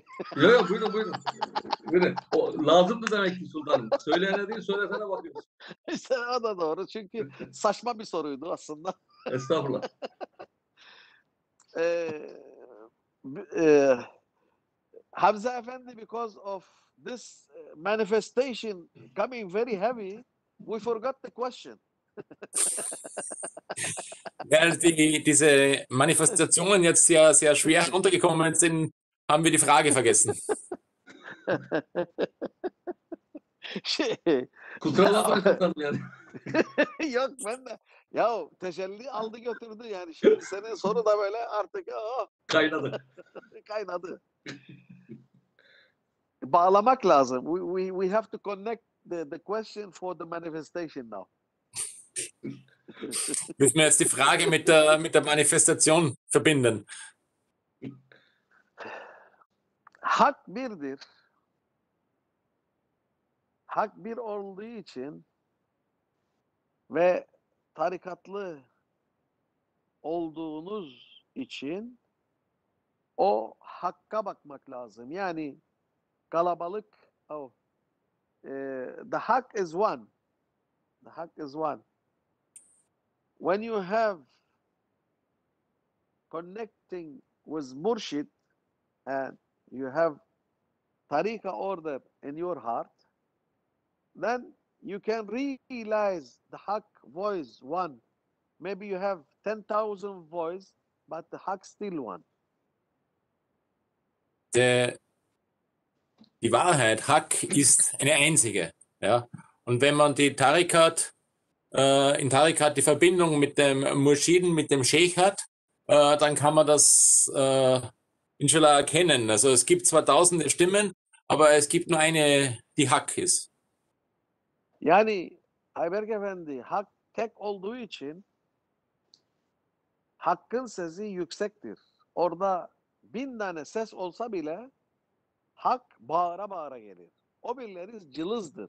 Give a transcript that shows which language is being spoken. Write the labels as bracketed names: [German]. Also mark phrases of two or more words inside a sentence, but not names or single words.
[Turkish] Yok yok, buyurun buyurun. Buyurun. O, lazımdı demek ki sultanım. Söyleyene değil söylesene bakıyoruz. İşte o da doğru. Çünkü saçma bir soruydu aslında. Estağfurullah. Ee, e, Hamza Efendi, [English] because of this manifestation coming very heavy, we forgot the question. [German] Während diese Manifestationen jetzt sehr, sehr schwer runtergekommen sind, haben wir die Frage vergessen. [Turkish] Şey, Kusura bakmayın sultanım yani. yok ben de ya tecelli aldı götürdü yani. Şimdi senin soru da böyle artık Kaynadı. kaynadı. Bağlamak lazım. [English] We have to connect the question for the manifestation now. [German] Müssen wir jetzt die Frage mit der Manifestation verbinden. [Turkish] Hak birdir. Hak bir olduğu için ve tarikatlı olduğunuz için o hakka bakmak lazım. Yani kalabalık, [English] the hak is one. The hak is one. When you have connecting with murshid and you have tariqa order in your heart, then you can realize the hak voice one. Maybe you have 10,000 voice, but the hak still one. [German] Die Wahrheit, Hak, ist eine einzige. Ja? Und wenn man die Tarikat, in Tarikat die Verbindung mit dem Murschiden, mit dem Sheikh hat, dann kann man das inshallah erkennen. Also es gibt zwar tausende Stimmen, aber es gibt nur eine, die Hak ist. [Turkish] Yani Ayberk Efendi hak tek olduğu için hakkın sesi yüksektir. Orada 1000 tane ses olsa bile hak bağıra bağıra gelir. O birileri cılızdır.